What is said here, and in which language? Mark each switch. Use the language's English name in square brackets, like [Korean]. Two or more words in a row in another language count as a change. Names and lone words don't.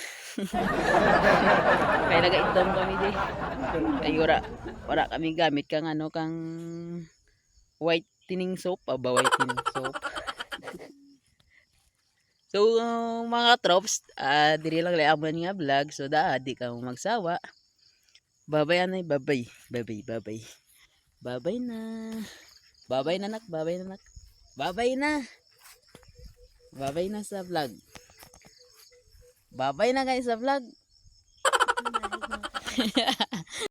[Hiligaynon] Kaya naga-itom kami di. Kay wala kami gamit kang [English] whitening soap, whitening soap. [Hiligaynon] So mga tropes, diri lang layaman nga vlog so di ka magsawa. Babay anay, babay. Babay na. Babay na nak, babay na nak. Babay na. Babay na sa vlog. Babay na guys sa vlog.